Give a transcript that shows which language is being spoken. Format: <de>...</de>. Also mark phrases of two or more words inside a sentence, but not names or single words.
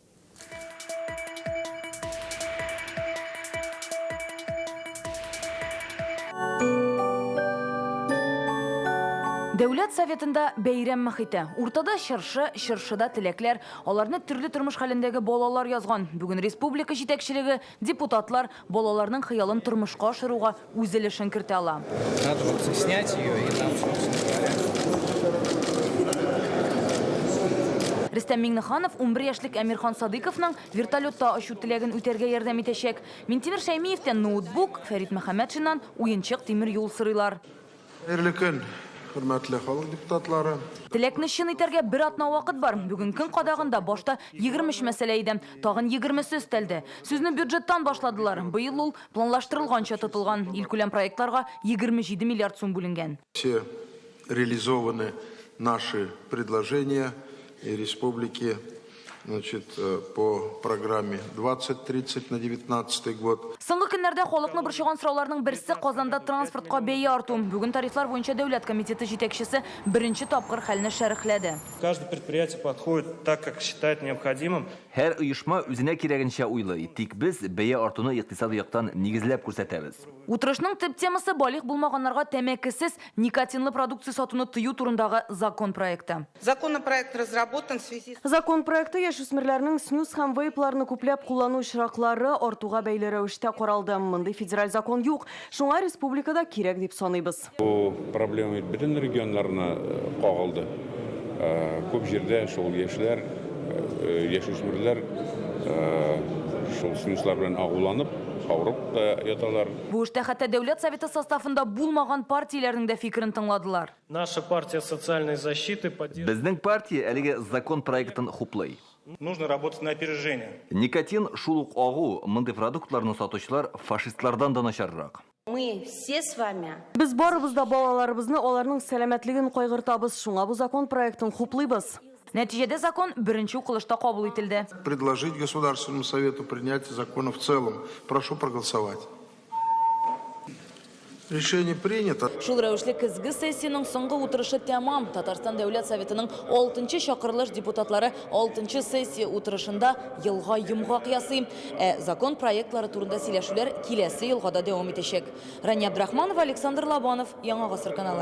<tt>Дәүләт советында бәйрәм мәхите. Уртада чыршыда теләкләр, аларны төрле тормыш хәлендәге балалар язган. Бүген республика җитәкчелеге, депутатлар балаларның хыялын тормышка ашыруга үз өлешен кертә ала.</tt> <ru>Надо вот снять ее и там,</ru> <tt>Рөстәм Миңнеханов 11 яшьлек Әмирхан Садыйковның вертолетта очу теләген үтәргә ярдәм итәчәк. Минтимер Шәймиевтән ноутбук, Фәрит Мөхәммәтшиннан уенчык тимер юл сырыйлар. Хәерле көн, хөрмәтле халык депутатлары. Теләкне чын итәргә бер атна вакыт бар. Бүген көн кадагында башта 20 мәсьәлә иде. Тагын 20 өстәлде. Сүзне бюджеттан башладылар. Быел ул планлаштырылганча тотылган. Илкүләм проектларга 27 миллиард сум бүленгән.</tt> <ru>Все реализованы наши предложения и республики, значит, по программе 2030 на 19 год.</ru> <tt>Соңгы көннәрдә халыкны борчыган сорауларның берсе Казанда транспортка бәя арту. Бүген тарифлар буенча дәүләт комитеты җитәкчесе беренче тапкыр хәлне шәрехләде.</tt> <ru>Каждое предприятие подходит так, как считает необходимым.</ru> <tt>Һәр оешма үзенә кирәгенчә уйлый. Тик без бәя артуны икътисади яктан нигезләп күрсәтәбез. Утырышның төп темасы балык булмаганнарга тәмәкесез никотинлы продукция сатуны тыю турындагы закон проекты.</tt> <ru>Законопроект разработан в связи с...</ru> <tt>Закон проекты яшүсмерләрнең снюс һәм вейпларны күпләп куллану очраклары артуга бәйле рәвештә каралды. Мондый федераль закон юк. Шуңа республикада кирәк дип саныйбыз. Бу проблема бөтен регионнарына кагылды. Күп җирдә шул яшьләр, яшүсмерләр шул снюслар белән агуланып, авырып яталар. Бу эштә хәтта дәүләт советы составында булмаган партияләрнең дә фикерен тыңладылар.</tt> <ru>Наша партия социальной защиты поддерживает.</ru> <tt>Безнең партия әлеге закон проектын хуплый.</tt> <ru>Нужно работать на опережение.</ru> <tt>Никотин шул ук агу, мондый продуктларны сатучылар фашистлардан да начаррак.</tt> <ru>Мы все с вами.</ru> <tt>Без барыбыз да балаларыбызны, аларның сәламәтлеген кайгыртабыз. Шуңа бу закон проектын хуплыйбыз. Нәтиҗәдә закон беренче укылышта кабул ителде.</tt> <ru>Предложить Государственному совету принятие закона в целом. Прошу проголосовать. Решение принято.</ru> <tt>Шул рәвешле көзге сессияның соңгы утырышы тәмам. Татарстан дәүләт советының 6-нчы чакырылыш депутатлары 6-нчы сессия утырышында елга йомгак ясый. Закон проектлары турында сөйләшүләр киләсе елга да дәвам итәчәк. Рания Абдрахманов, Александр Лобанов, Яңа Гасыр каналы.</tt>